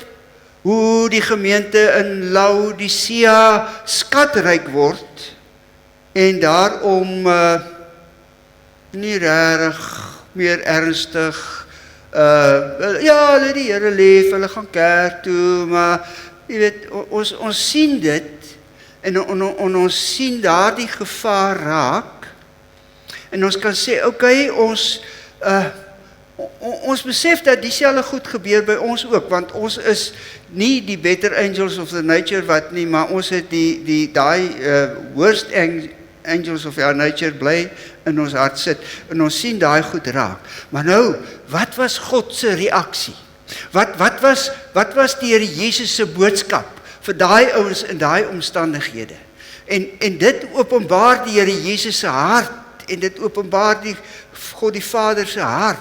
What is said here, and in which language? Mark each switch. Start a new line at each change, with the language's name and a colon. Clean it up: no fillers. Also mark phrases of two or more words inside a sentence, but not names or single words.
Afrikaans: hoe die gemeente in Laodicea skatryk word, en daarom nie regtig meer ernstig, ja, hulle die Here lief, hulle gaan kerk toe, maar jy weet, ons sien dit, en ons sien daardie gevaar raak, en ons kan sê, okay, ons besef dat dieselfde goed gebeur by ons ook, want ons is nie die
English: better angels of the nature
Afrikaans: wat nie, maar ons het die
English: worst angels of our nature
Afrikaans: bly in ons hart sit, en ons sien daai goed raak. Maar nou, wat was God se reaksie? Wat was die Here Jesus se boodskap vir daai ouens in daai omstandighede? En dit openbaar die Here Jesus se hart, en dit openbaar God die Vader se hart.